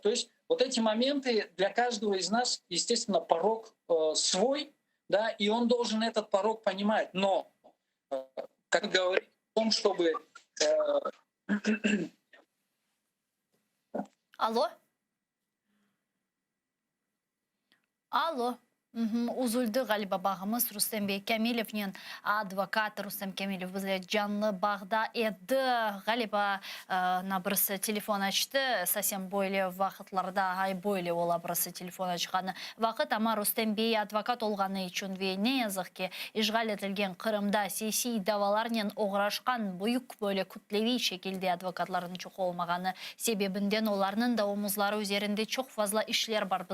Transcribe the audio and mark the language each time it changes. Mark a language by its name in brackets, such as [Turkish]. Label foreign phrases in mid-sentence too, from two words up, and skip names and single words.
[Russian] То есть вот эти моменты для каждого из нас, естественно, порог свой, да, и он должен этот порог понимать. Но, как говорить о том, чтобы... Алло? Алло? [Crimean Tatar] Uzuldu galiba bağımız Rüstem Bey Kamilov'nin advokat Rüstem Kamilov bizle canlı bağda edi. Galiba birisi telefon açtı. Совсем böyle vakitlarda ay böyle ola birisi telefon açqanı vakit ama Rüstem Bey advokat olğanı için ve ne yazık ki işgal etilgen Kırım'da siyasi davalarla uğraşkan büyük böyle kütlevi şekilde advokatların çok olmağını sebebinden onların da omuzları üzerinde çok fazla işler var.